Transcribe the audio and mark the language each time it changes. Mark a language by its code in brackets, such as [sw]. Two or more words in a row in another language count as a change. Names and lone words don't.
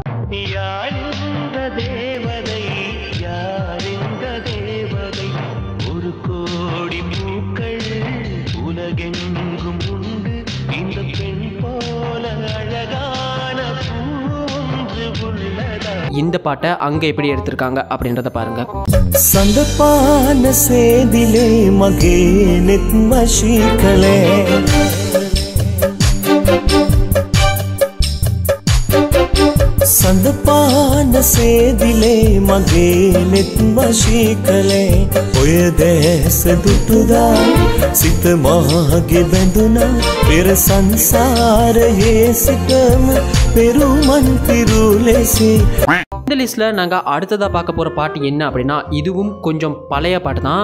[ta] தேவதை யாரிந்த தேவதை ஒரு கோடி பூக்கள் உலகெங்கும் உண்டு இந்த பெண் போல அழகான பூன்று உள்ளதா. இந்த பாட்டை அங்க எப்படி எடுத்திருக்காங்க அப்படின்றத பாருங்க. [si] සඳපාන සේදිලේ මගේ නෙත් වශී කළේ සඳපාන සේදිලේ මගේ නෙත් වශී කළේ ඔය දැස දුටුදා සිත මාගේ බැඳුනා පෙර සංසාරයේ සිටම පෙරුමන් පිරු ලෙසේ. [ta] இந்த லிஸ்ட்ல நாங்க அடுத்ததா பார்க்க போற பாட்டு என்ன அப்படின்னா இதுவும் கொஞ்சம் பழைய பாட்டு தான்.